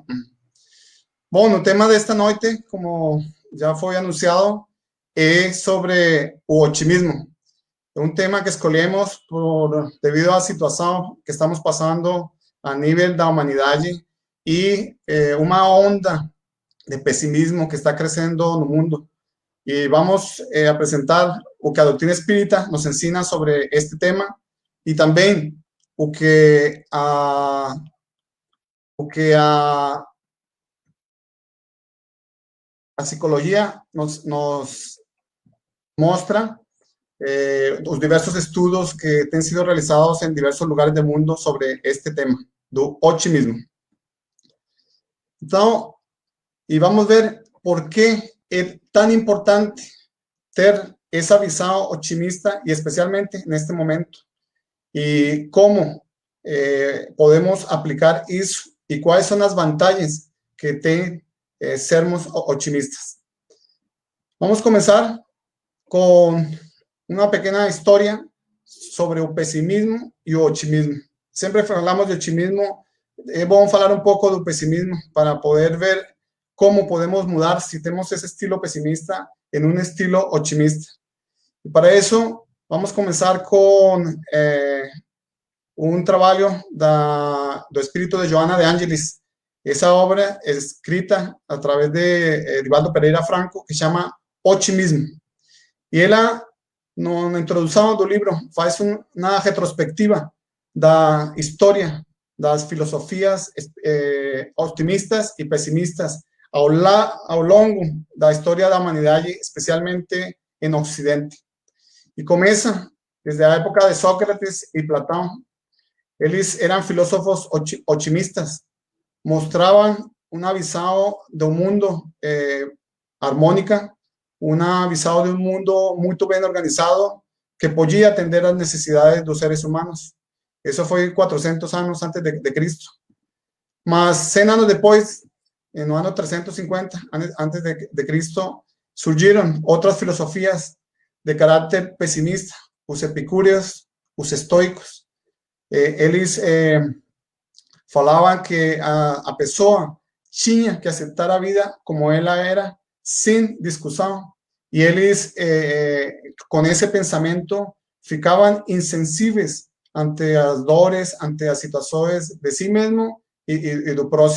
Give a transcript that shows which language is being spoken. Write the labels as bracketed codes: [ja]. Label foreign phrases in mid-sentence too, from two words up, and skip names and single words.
[pt] Bom, o tema desta noite, como já foi anunciado, é sobre o otimismo. É um tema que escolhemos devido à situação que estamos passando a nível da humanidade e uma onda de pessimismo que está crescendo no mundo. [es] Y vamos a presentar [pt] o que a doutrina espírita nos ensina [es] sobre este tema y también [pt] o que a psicología [es] nos muestra, los diversos estudios que han sido realizados en diversos lugares del mundo sobre este tema, [pt] do otimismo. [es] Entonces, y vamos a ver por qué es tan importante ter esa [pt] visão otimista [es] y especialmente en este momento. Y cómo podemos aplicar eso y cuáles son las vantagens que tiene sermos optimistas. Vamos a comenzar con una pequeña historia sobre el pesimismo y el optimismo. Siempre hablamos de optimismo, vamos a hablar un poco del pesimismo para poder ver cómo podemos mudar si tenemos ese estilo pesimista en un estilo optimista. Y para eso vamos a comenzar con un [pt] trabalho do espírito [es] de Joana de Ângelis. [pt] Essa obra é escrita [es] a través de [pt] Edivaldo Pereira Franco, que chama Otimismo. E ela, na introdução do livro, faz uma retrospectiva da história das filosofias otimistas e pessimistas ao longo da história da humanidade, especialmente em Ocidente. E começa desde a época de Sócrates e Platão. [es] Eles eran filósofos otimistas, mostraban una visión de un mundo armónica, una visión de un mundo muy bien organizado que podía atender las necesidades de los seres humanos. Eso fue 400 años antes de Cristo. Mas 100 años después, en el año 350 antes de Cristo, surgieron otras filosofías de carácter pesimista, los epicúreos, los estoicos. [pt] Eles falavam que a pessoa tinha que aceitar a vida como ela era, sem discussão. E eles, com esse pensamento, ficavam insensíveis ante as dores, ante as situações de si mesmo e do próximo.